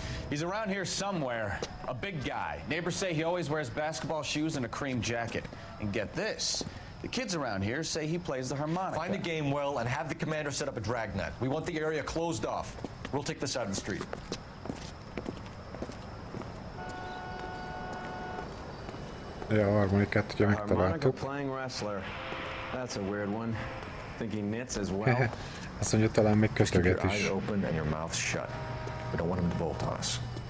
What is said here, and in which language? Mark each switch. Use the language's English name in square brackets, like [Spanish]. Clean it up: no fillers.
[English] He's around here somewhere. A big guy. Neighbors say he always wears basketball shoes and a cream jacket. And get this. The kids around here say he plays the harmonica. Find the game well and have the commander set up a dragnet. We want the area closed off. We'll take this side of the street. [Hungarian] Ja, a harmonikát ugye megtaláltuk. [English] Playing wrestler. That's a weird one. Think he knits as well. [Hungarian] Azt mondja, talán még kötöget is. [English] Keep your eyes open and your mouth shut. We don't want him to bolt on us.